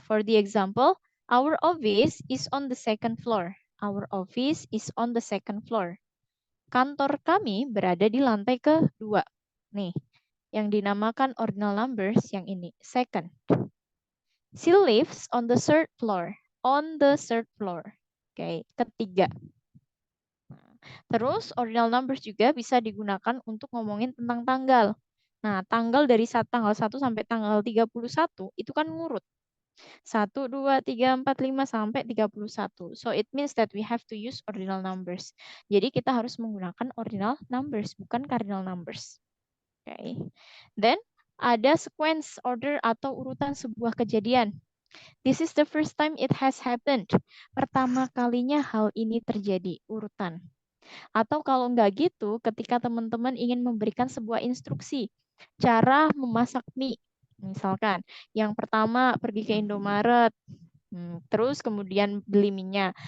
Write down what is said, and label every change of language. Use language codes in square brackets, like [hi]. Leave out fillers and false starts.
[en] For the example, our office is on the second floor. Our office is on the second floor. [id] Kantor kami berada di lantai kedua. Nih, yang dinamakan ordinal numbers yang ini, second. [en] She lives on the third floor. On the third floor. Okay, [id] ketiga. Terus, ordinal numbers juga bisa digunakan untuk ngomongin tentang tanggal. Nah, tanggal dari tanggal 1 sampai tanggal 31 itu kan ngurut. 1, 2, 3, 4, 5 sampai 31. So it means that we have to use ordinal numbers. Jadi kita harus menggunakan ordinal numbers, bukan cardinal numbers. Okay. Then ada sequence order atau urutan sebuah kejadian. [en] This is the first time it has happened. [id] Pertama kalinya hal ini terjadi, urutan. Atau kalau enggak gitu, ketika teman-teman ingin memberikan sebuah instruksi, cara memasak mie. Misalkan, yang pertama pergi ke Indomaret, terus kemudian beli minyak.